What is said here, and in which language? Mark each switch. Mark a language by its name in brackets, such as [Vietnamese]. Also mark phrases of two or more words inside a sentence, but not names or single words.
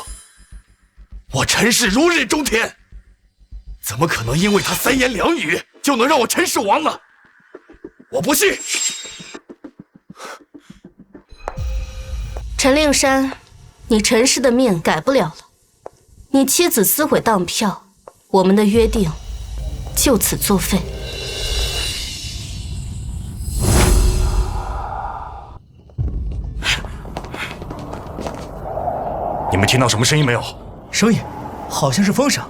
[Chinese] 我陳氏如日中天，怎麼可能因為他3言2語就能讓我陳氏亡呢？我不信。陳令山，你陳氏的命改不了了。你妻子撕毀當票，我們的約定就此作廢。你們聽到什麼聲音沒有？聲音，好像是風聲。